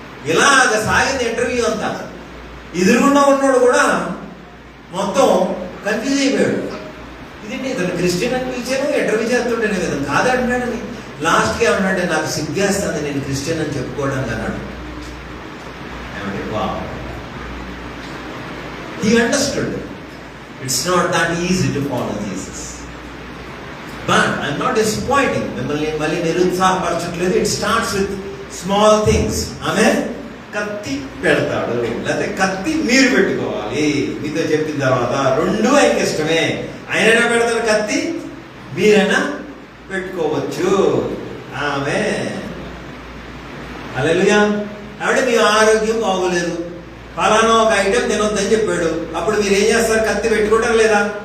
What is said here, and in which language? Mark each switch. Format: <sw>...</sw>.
<te>ఇలాగ సాగింది ఇంటర్వ్యూ అంతా. ఎదురుగుండా ఉన్నాడు కూడా మొత్తం కన్ఫ్యూజ్ అయిపోయాడు. ఇదేంటి ఇతను క్రిస్టియన్ అని పిలిచాను, ఇంటర్వ్యూ చేస్తుంటేనే కదా కాదంటున్నాడని. లాస్ట్కి ఏమన్నాడంటే, నాకు సిగ్గేస్తుంది నేను క్రిస్టియన్ అని చెప్పుకోవడానికి అన్నాడు.</te> <en>He understood it's not that easy to follow Jesus. But I'm not disappointing.</en> <te>మిమ్మల్ని నిరుత్సాహపరచట్లేదు.</te> <en>It starts with small things.</en> <te>ఆమె కత్తి పెడతాడు, లేకపోతే కత్తి మీరు పెట్టుకోవాలి. మీతో చెప్పిన తర్వాత రెండు ఆయనకి ఇష్టమే. ఆయనైనా పెడతాడు కత్తి, మీరైనా పెట్టుకోవచ్చు. ఆమె హల్లెలూయా. కాబట్టి మీ ఆరోగ్యం బాగోలేదు, ఫలానా ఒక ఐటెం తినొద్దని చెప్పాడు. అప్పుడు మీరు ఏం చేస్తారు? కత్తి పెట్టుకుంటారు లేదా?</te>